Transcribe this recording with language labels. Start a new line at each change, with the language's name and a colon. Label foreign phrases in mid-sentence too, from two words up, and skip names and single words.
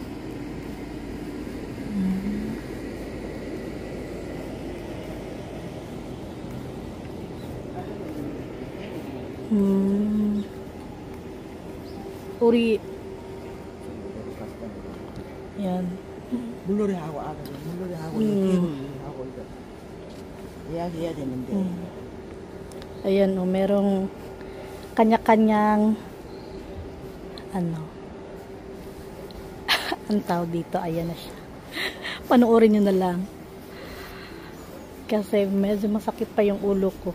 Filipino: Uri. Yan.
Korean: 물놀이 하고 물놀이 하고 하고 이거 이야기해야 되는데.
Filipino: Ayan merong kanya-kanyang ano. Ang tawag dito, ayan na siya. Panoorin nyo na lang. Kasi medyo masakit pa yung ulo ko.